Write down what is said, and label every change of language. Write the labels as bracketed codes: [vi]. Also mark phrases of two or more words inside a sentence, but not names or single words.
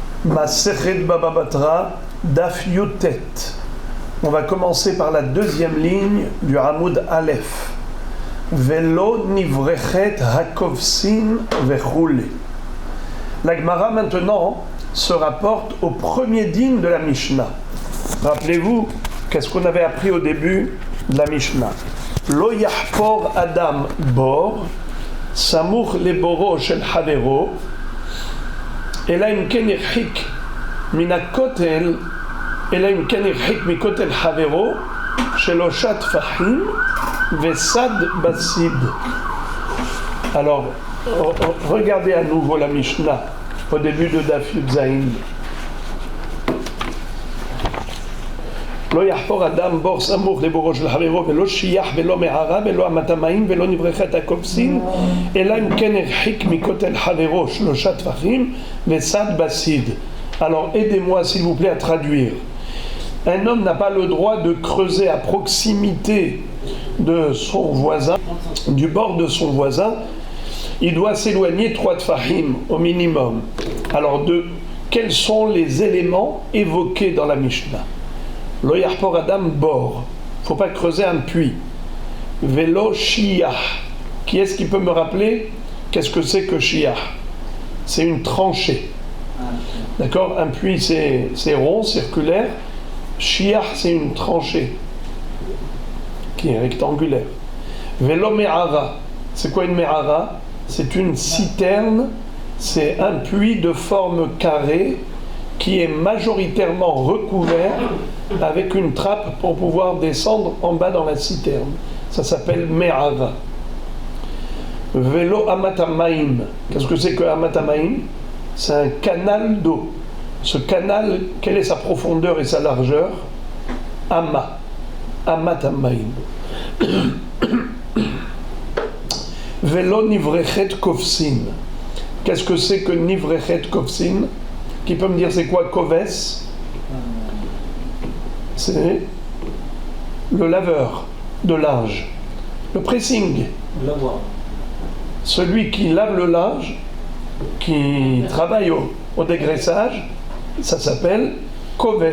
[he] מסכת בבא בתרא, דף י"ט. [fr] On va commencer par la deuxième ligne du [he] עמוד א. ולא נברכת הכובסין וכולי. [fr] La Gemara maintenant se rapporte au premier din de la Mishnah. Rappelez-vous, qu'est-ce qu'on avait appris au début de la Mishnah? [he] לא יחפור אדם בור, סמוך לבורו של חברו, אלא אם כן הרחיק מן הכותל, אלא אם כן הרחיק מכותל חברו שלושה טפחים וסד בסיד. [fr] Alors, regardez à nouveau la Mishnah au début de [he] דף י"ז. לא יחפור אדם בור סמוך לבורו של חברו ולא שיח ולא מערה ולא אמת המים ולא נברכת הכובסין אלא אם כן הרחיק מכותל חברו שלושה טפחים וסד בסיד. [fr] Alors aidez-moi s'il vous plaît à traduire. Un homme n'a pas le droit de creuser à proximité de son voisin, du bord de son voisin. Il doit s'éloigner 3 tfahim au minimum. Alors quels sont les éléments évoqués dans la Mishnah? [he] לא יחפור אדם בור, [fr] il ne faut pas creuser un puits. [he] ולא שיח, [fr] qui est-ce qui peut me rappeler qu'est-ce que c'est que shiah? C'est une tranchée. D'accord? Un puits c'est rond, circulaire. Shiah c'est une tranchée qui est rectangulaire. [he] ולא מערה, [fr] c'est quoi une me'ara? C'est une citerne, c'est un puits de forme carrée qui est majoritairement recouvert avec une trappe pour pouvoir descendre en bas dans la citerne. Ça s'appelle me'ara. [he] ולא אמת המים. [fr] Qu'est-ce que c'est que amatamaim? C'est un canal d'eau. Ce canal, quelle est sa profondeur et sa largeur? [he] אמת המים. ולא נברכת כובסין. [fr] Qu'est-ce que c'est que [he] נברכת כובסין? [fr] Qui peut me dire c'est quoi koves? C'est le laveur de linge, le pressing. Celui qui lave le linge, qui travaille au dégraissage, ça s'appelle koves.